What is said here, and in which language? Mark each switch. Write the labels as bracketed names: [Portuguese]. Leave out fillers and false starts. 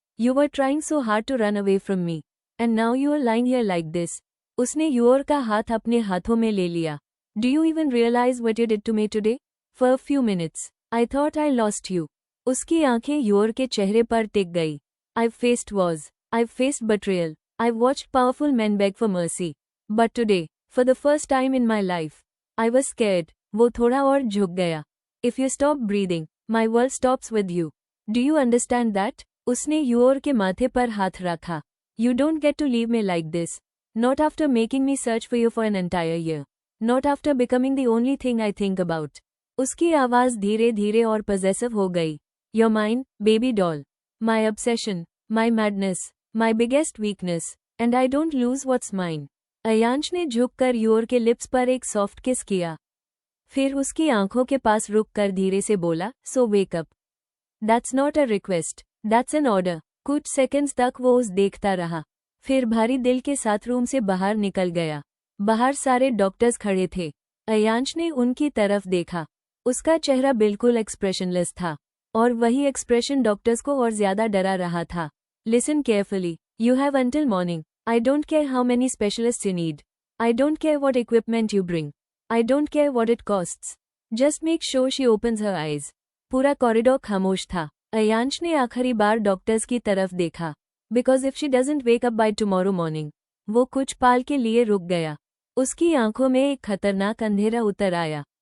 [English] You were trying so hard to run away from me, and now you are lying here like this. [Hindi] उसने your का हाथ अपने हाथों में ले लिया। [English] Do you even realise what you did to me today? For a few minutes I thought I lost you. [Hindi] उसकी आंखें योर के चेहरे पर टिक गई। [English] I faced was, I faced betrayal. I watched powerful men beg for mercy. But today, for the first time in my life, I was scared. [Hindi] वो थोड़ा और झुक गया। [English] If you stop breathing, my world stops with you. Do you understand that? [Hindi] उसने your के माथे पर हाथ रखा। [English] You don't get to leave me like this. Not after making me search for you for an entire year. Not after becoming the only thing I think about. [Hindi] उसकी आवाज धीरे धीरे और पजेसिव हो गई। [English] You're mine, baby doll, my obsession, my madness, my biggest weakness, and I don't lose what's mine. [Hindi] Ayansh ने झुककर your के लिप्स पर एक सॉफ्ट किस किया। फिर उसकी आंखों के पास रुककर धीरे से बोला, [English] So wake up. That's not a request, that's an order. [Hindi] कुछ सेकंड्स तक वो उस देखता रहा, फिर भारी दिल के साथ रूम से बाहर निकल गया। बाहर सारे डॉक्टर्स खड़े थे। अयांश ने उनकी तरफ देखा। उसका चेहरा बिल्कुल एक्सप्रेशनलेस था, और वही एक्सप्रेशन डॉक्टर्स को और ज्यादा डरा रहा था। [English] Listen carefully, you have until morning. I don't care how many specialists you need. I don't care what equipment you bring. I don't care what it costs. Just make sure she opens her eyes. [Hindi] पूरा corridor खामोश था। अयांश ने आखिरी बार doctors की तरफ देखा। [English] Because if she doesn't wake up by tomorrow morning, [Hindi] वो कुछ पाल के लिए रुक गया। उसकी आंखों में एक खतरनाक अंधेरा उतर आया।